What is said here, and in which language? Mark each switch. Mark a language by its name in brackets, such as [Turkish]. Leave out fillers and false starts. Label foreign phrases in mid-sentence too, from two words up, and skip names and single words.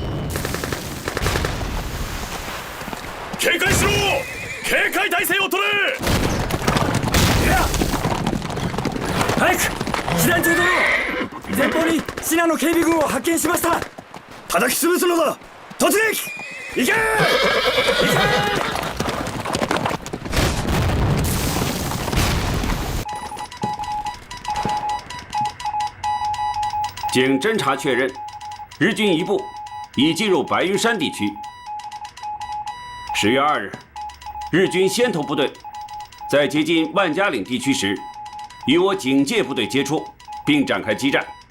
[Japanese] 警戒しろ。警戒態勢を取れ。早く師団長殿、前方にシナの警備軍を発見しました。叩き潰すのだ。突撃。行け。行け。 [Chinese] 经侦查确认，日军一部已进入白云山地区。10月2日，日军先头部队在接近万家岭地区时，与我警戒部队接触，并展开激战。